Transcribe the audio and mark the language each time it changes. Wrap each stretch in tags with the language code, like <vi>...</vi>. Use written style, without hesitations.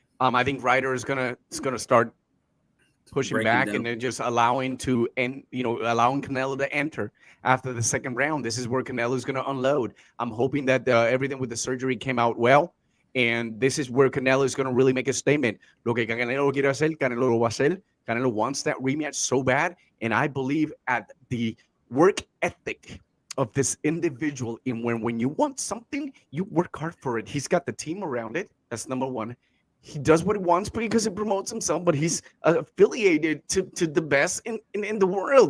<en>I think Ryder is gonna start pushing Breaking back down. and then just allowing Canelo to enter after the second round. This is where Canelo is gonna unload. I'm hoping that everything with the surgery came out well, and this is where Canelo is gonna really make a statement.</en> <es>Lo que Canelo quiere hacer, Canelo lo va a hacer.</es> <en>Canelo wants that rematch so bad, and I believe at the work ethic of this individual. In when you want something, you work hard for it. He's got the team around it. That's number one. He does what he wants because it promotes himself, but he's affiliated to the best in the world.</en>